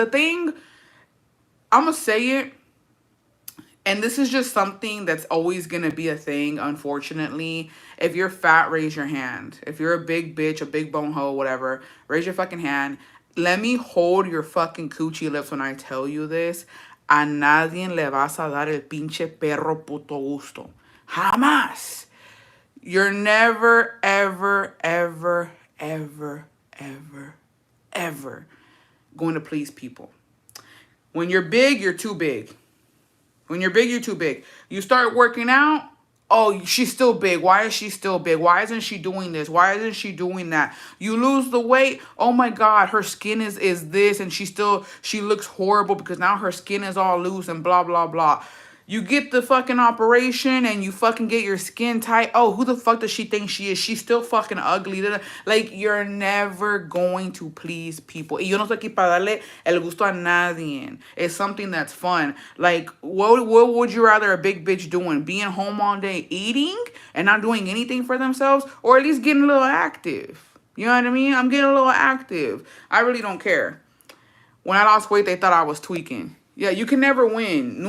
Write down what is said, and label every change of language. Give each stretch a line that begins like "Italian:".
English: The thing, I'm going to say it, and this is just something that's always going to be a thing, unfortunately. If you're fat, raise your hand. If you're a big bitch, a big bone hoe, whatever, raise your fucking hand. Let me hold your fucking coochie lips when I tell you this.
Spanish: A nadie le vas a dar el pinche perro puto gusto. Jamás.
English: You're never, ever, ever, ever, ever, ever going to please people. When you're big, you're too big. When you're big, you're too big. You start working out. Oh, she's still big. Why is she still big? Why isn't she doing this? Why isn't she doing that? You lose the weight. Oh my God, her skin is this, and she looks horrible because now her skin is all loose and blah, blah, blah. You get the fucking operation and you fucking get your skin tight. Oh, who the fuck does she think she is? She's still fucking ugly. Like, you're never going to please people.
Spanish: Y yo no estoy aquí para darle el gusto a nadie.
English: It's something that's fun. Like, what would you rather a big bitch doing? Being home all day eating and not doing anything for themselves? Or at least getting a little active? You know what I mean? I'm getting a little active. I really don't care. When I lost weight, they thought I was tweaking. Yeah, you can never win.